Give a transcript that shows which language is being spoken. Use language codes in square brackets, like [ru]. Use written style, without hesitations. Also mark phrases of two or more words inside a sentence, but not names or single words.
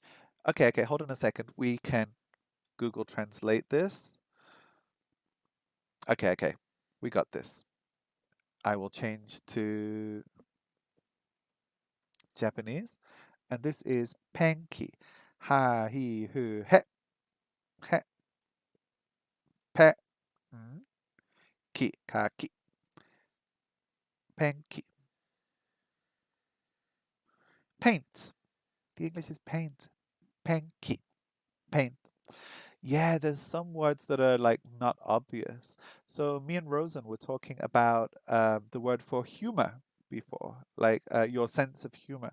[en] Okay, hold on a second. We can Google Translate this. Okay, we got this. I will change to Japanese. And this is penki. Ha, [ja] hi, hu, he, he, pe, ki, ka, ki. [en] Penki. Paint. The English is paint. Penki. Paint. Yeah, there's some words that are like not obvious. So me and Rosen were talking about the word for humor before, like your sense of humor.